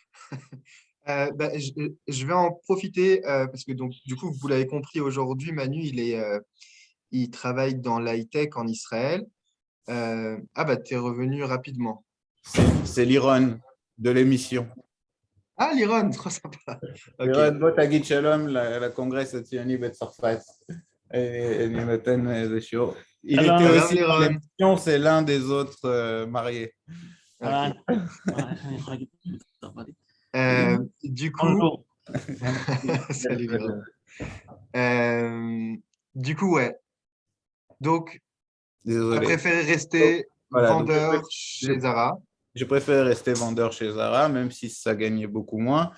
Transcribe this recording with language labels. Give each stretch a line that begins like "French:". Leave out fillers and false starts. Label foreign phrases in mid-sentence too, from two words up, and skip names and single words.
French: Je vais en profiter parce que donc du coup vous l'avez compris aujourd'hui, Manu il travaille dans l'high-tech en Israël. Tu es revenu rapidement. C'est l'iron de l'émission. Ah, Liron, trop sympa. Ok.
Hebrew: לירון, בוא תגיד שלום לקונגרס הציוני בצרפת. אני נותן איזה שיעור. Il שלום.
French: était
Arabic: Salam
French: aussi dans Liron. l'émission, c'est l'un des autres mariés.
Hebrew: אהלן.
French: Ok.
Hebrew: אני יכול להגיד בצרפתית?
French: Du coup, Bonjour. salut Liron. Du coup, ouais. Donc, tu as Désolé. préféré rester Voilà, donc vendeur chez Zara. je préfère rester vendeur chez Zara, même si ça gagnait beaucoup moins.